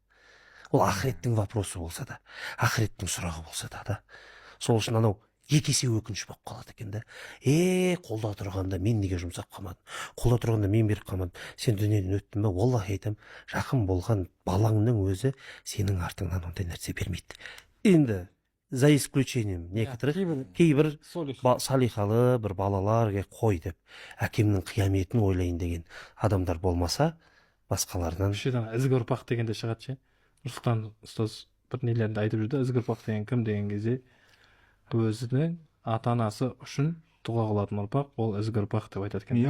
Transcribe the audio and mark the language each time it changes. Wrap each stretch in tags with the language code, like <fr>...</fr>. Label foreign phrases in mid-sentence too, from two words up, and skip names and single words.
<kk>Ол ақыреттің вопросы болса да, ақыреттің сұрағы болса да. Сол үшін анау екі есе өкініш болып қалады екен да. Қолда тұрғанда мен неге жұмсап қалмадым? Қолда тұрғанда мен беріп қалмадым. Сен дүниеден өттің бе? Аллах айтам, жақын болған балаңның өзі сенің артыңнан ондай нәрсе бермейді.</kk> <ru>Енді за исключением некоторых,</ru> <kk>кейбір салихалы бір балалар қой деп әкемнің қияметін ойлайын деген адамдар болмаса, басқаларынан ізгі ұрпақ дегенде шығады ше. Нұрсұлтан ұстаз бір нелерінде айтып жүрді, ізгі ұрпақ деген кім деген кезде өзінің ата анасы үшін дұға қылатын ұрпақ, ол ізгі ұрпақ деп айтады екен.</kk>